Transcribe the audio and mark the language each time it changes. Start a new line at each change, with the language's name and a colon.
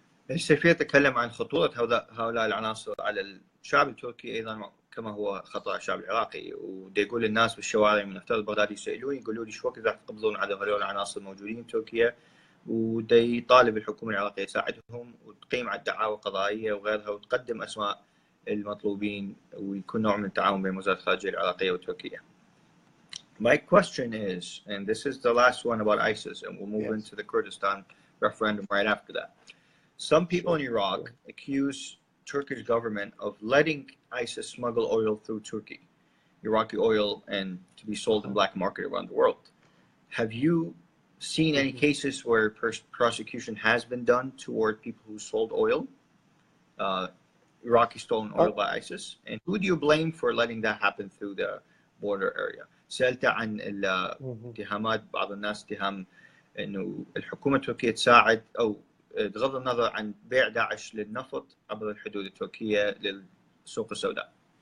Arabic: السفير تكلم عن خطورة هؤلاء العناصر على الشعب التركي أيضا كما هو خطر على الشعب العراقي، ودي يقول الناس بالشوارع من افترض بغداد يسألوني يقولوا لي شو وقت راح تقبضون على هؤلاء العناصر الموجودين بتركيا، ودي يطالب الحكومة العراقية تساعدهم وتقيم على الدعاوى القضائية وغيرها وتقدم أسماء المطلوبين ويكون نوع من التعاون بين وزارة الخارجية العراقية وتركيا.
English: My question is, and this is the last one about ISIS, and we'll move into the Kurdistan referendum right after that. Some people in Iraq accuse Turkish government of letting ISIS smuggle oil through Turkey, Iraqi oil, and to be sold in black market around the world. Have you seen any cases where prosecution has been done toward people who sold oil, Iraqi stolen oil by ISIS? And who do you blame for letting that happen through the border area?
Arabic: سألت عن الاتهامات بعض الناس اتهام انه الحكومة التركية تساعد او بغض النظر عن بيع داعش للنفط عبر الحدود التركية للسوق السوداء.